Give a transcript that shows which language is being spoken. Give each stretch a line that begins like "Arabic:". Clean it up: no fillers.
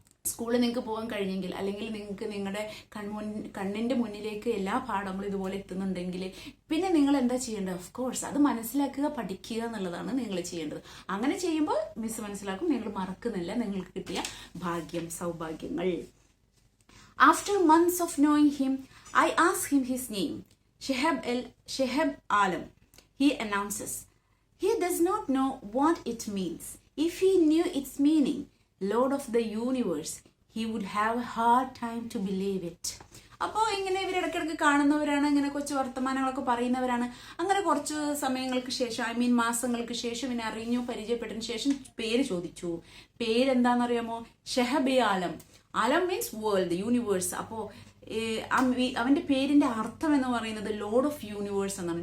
Malayalam: സ്കൂളിൽ നിങ്ങൾക്ക് പോകാൻ കഴിഞ്ഞെങ്കിൽ, അല്ലെങ്കിൽ നിങ്ങൾക്ക് നിങ്ങളുടെ കണ്ണിന്റെ മുന്നിലേക്ക് എല്ലാ പാഠങ്ങളും ഇതുപോലെ എത്തുന്നുണ്ടെങ്കിൽ പിന്നെ നിങ്ങൾ എന്താ ചെയ്യേണ്ടത്? ഓഫ് കോഴ്സ് അത് മനസ്സിലാക്കുക, പഠിക്കുക എന്നുള്ളതാണ് നിങ്ങൾ ചെയ്യേണ്ടത്. അങ്ങനെ ചെയ്യുമ്പോൾ മിസ് മനസ്സിലാക്കും, നിങ്ങൾ മറക്കുന്നില്ല, നിങ്ങൾക്ക് കിട്ടിയ ഭാഗ്യം, സൗഭാഗ്യങ്ങൾ.
English: After months of knowing him, I ask him his name. Shehab Alam. He announces. He does not know what it means. If he knew its meaning, Lord of the universe, he would have a hard time to believe it.
Malayalam: അപ്പോൾ ഇങ്ങനെ ഇവരിടയ്ക്കിടയ്ക്ക് കാണുന്നവരാണ്, ഇങ്ങനെ കൊച്ചു വർത്തമാനങ്ങളൊക്കെ പറയുന്നവരാണ്. അങ്ങനെ കുറച്ച് സമയങ്ങൾക്ക് ശേഷം, മാസങ്ങൾക്ക് ശേഷം ഇങ്ങനെ അറിഞ്ഞു, പരിചയപ്പെട്ടതിന് ശേഷം പേര് ചോദിച്ചു. പേരെന്താണെന്നറിയാമോ? ഷെഹബ് ആലം. ആലം മീൻസ് വേൾഡ്, യൂണിവേഴ്സ്. അപ്പോൾ അവന്റെ പേരിന്റെ അർത്ഥം എന്ന് പറയുന്നത്
English: Lord of universe
Malayalam: എന്നാണ്.